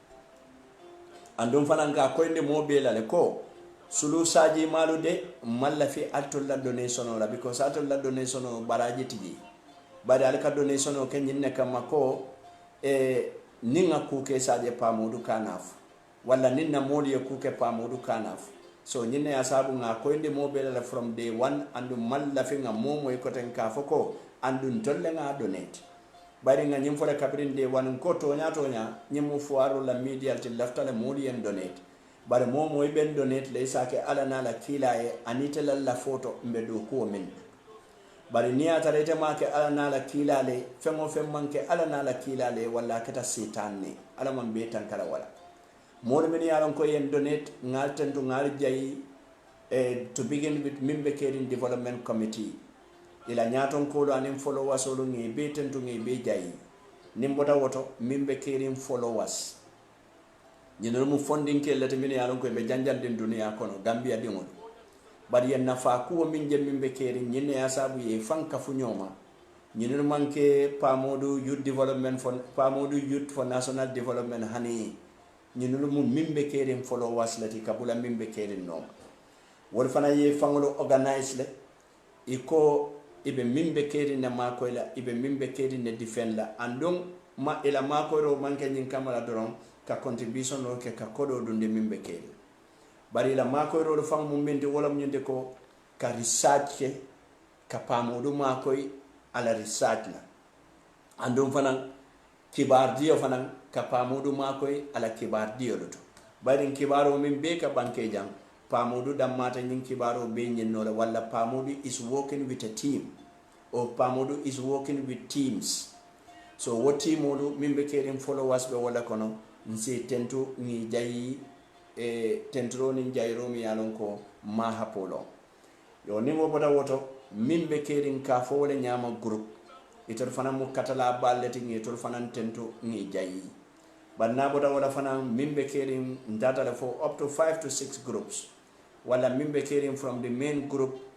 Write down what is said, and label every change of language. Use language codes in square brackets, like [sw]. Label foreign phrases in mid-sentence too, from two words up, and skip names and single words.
[man] andum fananga ko inde mo be la le ko sulu saji malude malla fi altul la donation la because altul la donation baraji tiji bari alka donation o ken nyinne kam ko ninga ku ke saje pamudu kanaf walla ninna modi ku ke pamudu kanaf so nyinne asabu nga ko inde mo be la [en] from day one [man] andum malla fi nga momo ko ten ka foko andun tolle nga donate bari nga nyim fole kabrin [en] day one [man] ko tonya nyimu fuaru la media til laftale modi en donate bare momo e ben donate le sake ala na la kila e anita la photo mbe do ko min bare ni atarete make ala na la kila le fengo manke ala na la kila le wala kata setan ne ala man be tan kala wala mo min yaron ko yen donate ngal tentu ngal jayi [en] to begin with [man] mimbe kerin [en] development committee [man] ila nyaton ko do anim followers o ngi be tentu ngi be jayi nimbota woto mimbe kerin followers ñinol mu fondin ke lati min yalon ko be janjanden duniya kono Gambia dingol bari en nafa ko min jemmi be keri ñinne asabu ye fanka fu ñoma ñinol manke pamodu [en] youth development for national development [man] hani ñinol mu mimbe keri followers lati kabula mimbe keri no wol fana ye fangolo organize le iko ibe mimbe keri na mako la ibe mimbe keri ne defend la andong ma ila mako ro manke nyin kamala doron ka contribution no ke ka kodo dunde mimbe kele bari la mako ro fam mum mende wala nyende ko ka research ke ka pamodu mako ala research la andum fanan kibar dio fanan ka pamodu mako ala kibar dio do bari kibaro min be ka banke jang pamodu damata nyin kibaro be nyin no wala pamodu [en] is working with a team or [man] pamodu [en] is working with teams so what team [man] modu mimbe kele followers be wala kono nsi tentu ni jayi tentro ni jayro mi yalon ko ma hapolo yo ni mo boda woto mimbe kerin ka fo wala nyama group itor fana mu katala balleti ni itor fana tentu ni jayi banna boda wala fana mimbe kerin ndata la fo [en] up to 5 to 6 groups [man] wala mimbe kerin [en] from the main group